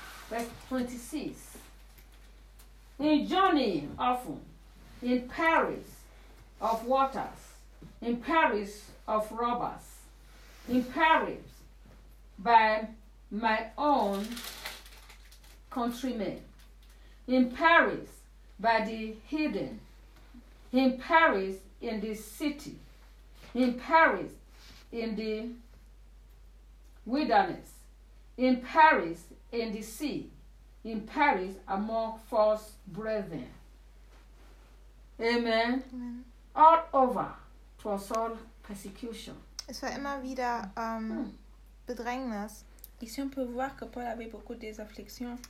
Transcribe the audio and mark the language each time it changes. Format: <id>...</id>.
<en>Verse 26. In journeying often, in perils of waters, in perils of robbers, in perils by my own countrymen, in perils by the heathen, in perils in the city, in perils in the wilderness, in perils in the sea, in perils among false brethren. Amen. Amen. All over, it was all persecution.</en> <de>Es war immer wieder Bedrängnis.</de> <fr>Ici on peut voir que Paul avait beaucoup des afflictions.</fr>